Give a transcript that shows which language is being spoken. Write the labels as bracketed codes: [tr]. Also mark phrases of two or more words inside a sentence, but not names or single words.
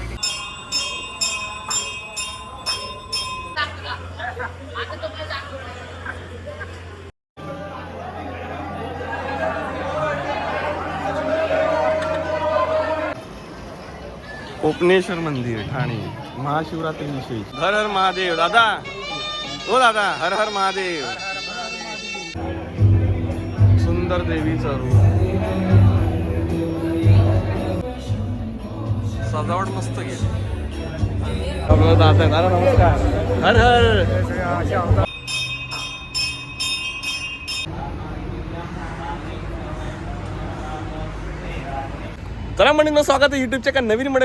[mr] कोपनेश्वर मंदिर ठाणे महाशिवरात्री विशेष. हर हर महादेव. दादा हो दादा. हर हर महादेव. सुंदर देवीचं रूप. सजावट मस्त गेली. आपलं दादा नमस्कार. हर हर. चला मंडळींनो, स्वागत आहे युट्यूबच्या एका नवीन मध्ये.